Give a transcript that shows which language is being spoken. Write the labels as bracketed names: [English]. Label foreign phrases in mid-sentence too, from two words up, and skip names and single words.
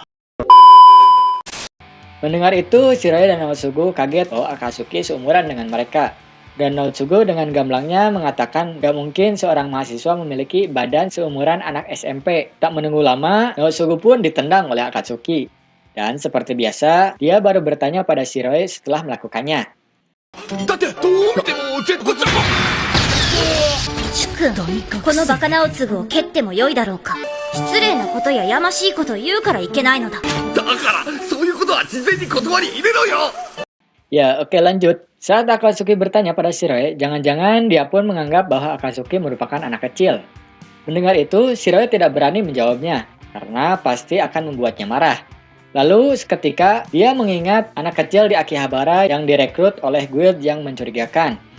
[Indonesian] Mendengar itu, Shiroi dan Naotsugu kaget bahwa Akatsuki seumuran dengan mereka. Dan Naotsugu dengan gamblangnya mengatakan gak mungkin seorang mahasiswa memiliki badan seumuran anak SMP. Tak menunggu lama, Naotsugu pun ditendang oleh Akatsuki. Dan seperti biasa, dia baru bertanya pada Shiroi setelah melakukannya. [Japanese] だってどう見てもこっちは主君、このバカなおつぐを蹴ってもよいだろうか。失礼なことややましいこと言うからいけないのだ。だからそういうことは事前に断り入れろよ。 [Indonesian] Ya, oke lanjut. Saat Akatsuki bertanya pada Shiroi, jangan-jangan dia pun menganggap bahwa Akatsuki merupakan anak kecil. Mendengar itu, Shiroi tidak berani menjawabnya, karena pasti akan membuatnya marah. Lalu seketika, dia mengingat anak kecil di Akihabara yang direkrut oleh guild yang mencurigakan.